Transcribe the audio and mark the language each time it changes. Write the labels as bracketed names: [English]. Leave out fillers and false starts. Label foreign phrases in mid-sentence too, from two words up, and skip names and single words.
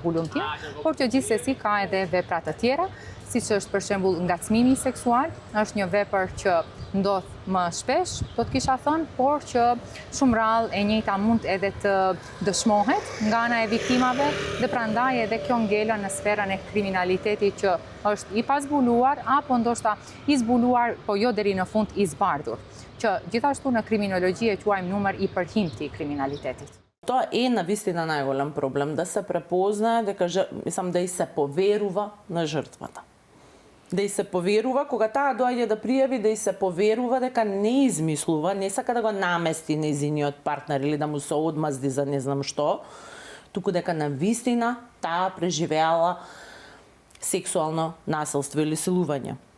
[Albanian] hulumtim, por që gjithsesi ka edhe vepra të tjera, siç është për shembull ngacmimi seksual, është një vepër që ndodh më shpesh, do të kisha thënë, por që shumë rrallë e njëjta mund edhe të dëshmohet nga ana e viktimave dhe prandaj edhe kjo ngela në sferën e kriminalitetit që është i pazbuluar apo ndoshta i zbuluar, po jo deri në fund i zbardhur, që gjithashtu në kriminologji e quajmë numër i përhimti i kriminalitetit. [Macedonian] To е наистина најголем проблем, да се препознае дека да и се поверува на жртвата. Да и се поверува кога таа доаѓа да пријави, да и се поверува дека не измислува, не сака да го намести нејзиниот партнер или да му се одмазди за не знам што, туку дека навистина таа преживеала сексуално насилство или силување.